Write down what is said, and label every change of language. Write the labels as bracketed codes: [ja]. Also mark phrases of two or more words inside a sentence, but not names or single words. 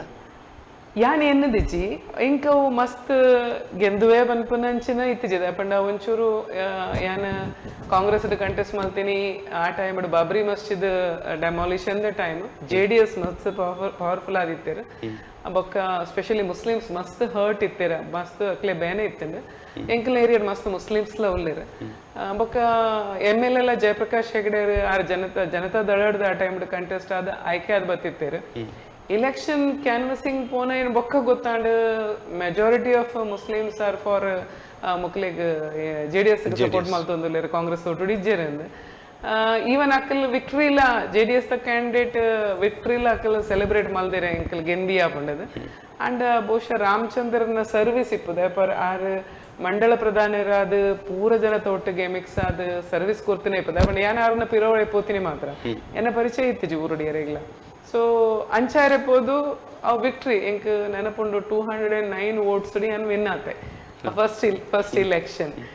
[tcy] ಯಾನ್ ಎನ್ನದಿಜ್ಜಿ ಇಂಕವು ಮಸ್ತ್ ಗೆಂದುವೆ ಬನ್ಪುನಂಚಿನ ಇತ್ತಿಜಿದೆ ಪಂಡ ಒಂಚೂರು ಯಾನ್ ಕಾಂಗ್ರೆಸ್ ಕಂಟೆಸ್ಟ್ ಮಲ್ತೀನಿ ಆ ಟೈಮ್ ಬಾಬ್ರಿ ಮಸ್ಜಿದ್ ಡೆಮಾಲಿಷನ್ ದ ಟೈಮ್ JDS ಮಸ್ತ್ ಪವರ್ಫುಲ್ ಆದಿತ್ತೇರ ಬೊಕ್ಕ [en] specially Muslims [tcy] ಮಸ್ತ್ ಹರ್ಟ್ ಇತ್ತೇರ ಮಸ್ತ್ ಅಕ್ಲೆ ಬೇನೆ ಇತ್ತಂಡ ಎಂಕಲ್ ಏರಿಯಾ ಮಸ್ತ್ ಮುಸ್ಲಿಮ್ಸ್ಲ ಉಲ್ಲೇರ ಬೊಕ್ಕ MLA ಜಯಪ್ರಕಾಶ್ ಹೆಗಡೆ ಆರ್ ಜನತಾ ದಳದ ಆ ಟೈಮ್ ಕಂಟೆಸ್ಟ್ ಆದ ಆಯ್ಕೆ ಆದ್ ಬತ್ತಿತ್ತೇರು [en] election canvassing [tcy] ಪೋನ ಏನು ಬೊಕ್ಕ ಗೊತ್ತಾಂಡು [en] majority of Muslims are for [tcy] ಮುಕ್ಲಿಗ್ JDS ಸಪೋರ್ಟ್ ಮಲ್ತೊಂದುಲ್ಲೇರು ಕಾಂಗ್ರೆಸ್ ಒಟ್ಟು ಇಜ್ಜೇರಂದು ಈವನ್ ಅಕ್ಕಲ್ ವಿಕ್ಟ್ರಿ ಇಲ್ಲ JDS ದ [en] candidate victory [tcy] ಇಲ್ಲ ಅಕ್ಕಲ್ ಸೆಲೆಬ್ರೇಟ್ ಮಲ್ದೇರೆ ಎಂಕಲ್ ಗೆಂದಿ ಆಪಂಡದು ಅಂಡ್ ಬಹುಶಃ ರಾಮಚಂದ್ರನ ಸರ್ವಿಸ್ ಇಪ್ಪದೆ ಪರ್ ಆರ್ ಮಂಡಳ ಪ್ರಧಾನರಾದ ಪೂರ ಜನತ ಒಟ್ಟಿಗೆ ಮಿಕ್ಸ್ ಆದ ಸರ್ವಿಸ್ ಕೊಡ್ತೀನಿ ಇಪ್ಪದೆ ಬಟ್ ಯಾನ್ ಆರ್ನ ಪಿರೋಳೆ ಪೋತೀನಿ ಮಾತ್ರ ಎನ್ನ ಪರಿಚಯ ಇತ್ತಿಜಿ ಊರುಡಿಯರೆಗ್ಲ ಸೊ ಅಂಚಾರೆಪೋದು ಆ ವಿಕ್ಟ್ರಿ ಎಂಕ್ ನೆನಪುಂಡು 209 votes ಅನ್ ವಿನ್ ಆತೆ [en] first election